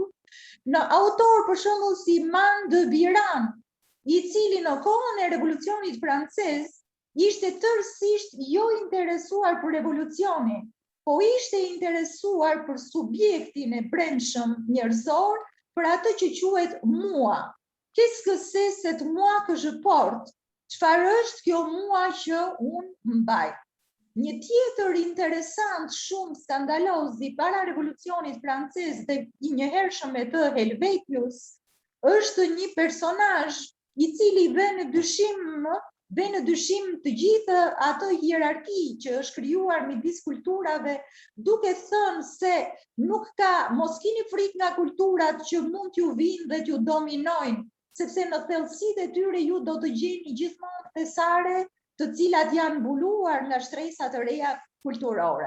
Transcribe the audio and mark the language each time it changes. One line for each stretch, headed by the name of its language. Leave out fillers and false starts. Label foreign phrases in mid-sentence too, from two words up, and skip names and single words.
Albanian: Në autor për shembull si Man de Biran, i cili në kohën e revolucionit francez ishte tërësisht jo interesuar për revolucionin, po ishte interesuar për subjektin e brendshëm njerëzor, për atë që quhet moi.
French: Qu'est-ce que c'est cette moi que je porte?
Albanian: Çfarë është kjo mua që unë mbaj? Një tjetër interesant shumë skandaloz i para revolucionit francez dhe i njohërshëm me të Helvetius është një personazh i cili vë në dyshim të gjithë ato hierarki që është krijuar midis kulturave, duke thënë se nuk ka, mos keni frikë nga kulturat që mund t'ju vinë dhe t'ju dominojnë, sepse në thellësitë e tyre ju do të gjeni gjithmonë thesare të cilat janë mbuluar nga shtresat të reja kulturore.